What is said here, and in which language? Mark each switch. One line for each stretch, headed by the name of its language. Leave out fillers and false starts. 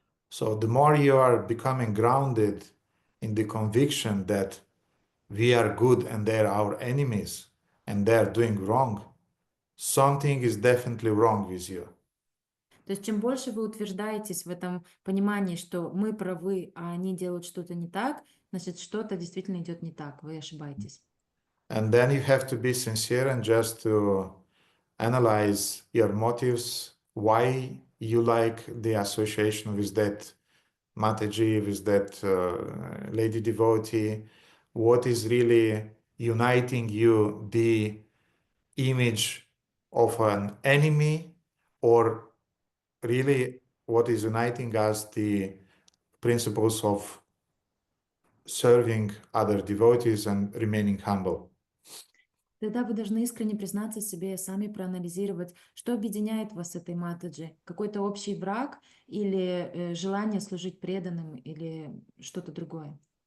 English: So the more you are becoming grounded in the conviction that we are good and they're our enemies and they're doing wrong, something is definitely wrong with you.
Russian: То есть чем больше вы утверждаетесь в этом понимании, что мы правы, а они делают что-то не так, значит, что-то действительно идет не так, вы ошибаетесь.
English: And then you have to be sincere and just to analyze your motives, why you like the association with that Mataji, with that lady devotee, what is really uniting you, the image of an enemy, or really what is uniting us, the principles of serving other devotees and remaining humble.
Russian: Тогда вы должны искренне признаться себе и сами проанализировать, что объединяет вас с этой матаджи. Какой-то общий враг или желание служить преданным или что-то другое.